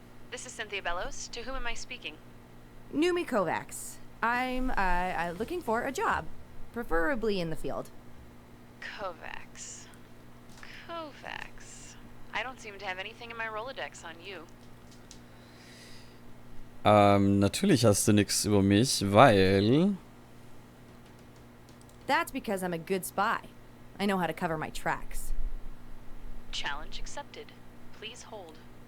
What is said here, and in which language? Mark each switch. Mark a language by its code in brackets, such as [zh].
[en] This is Cynthia Bellows. To whom am I speaking? Numi Kovacs. I'm looking for a job, preferably in the field. Kovacs. Kovacs. I don't seem to have anything in my Rolodex on you. [de] Natürlich hast du nichts über mich, weil... [en] That's because I'm a good spy. I know how to cover my tracks. Challenge accepted. Please hold.